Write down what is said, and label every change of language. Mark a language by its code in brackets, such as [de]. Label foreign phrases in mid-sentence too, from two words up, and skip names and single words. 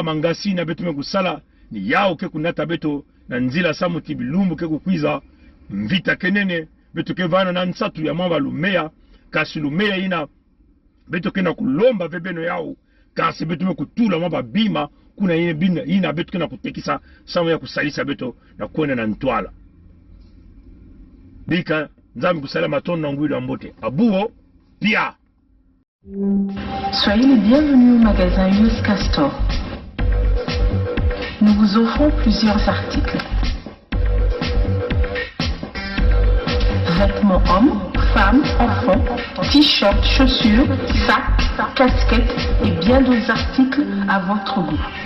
[ktu] mangasi na beto mekusala ni yao ke kunata beto na nzila samuti bilumbu ke kukwiza mvita kenene beto ke vana na nsatu ya mwa balumea kasi lumea ina beto ke na kulomba vebeno yao kasi beto mekutula mwa babima kuna ina beto ke na kutekisa samu ya kusalisa beto na kwenda na ntwala bika nzambi kusala matondo na ngwilu ya mbote abuo pia. [fr] Soyez les bienvenus au magasin US Castor. Nous vous offrons plusieurs articles. Vêtements hommes, femmes, enfants, t-shirts, chaussures, sacs, casquettes et bien d'autres articles à votre goût.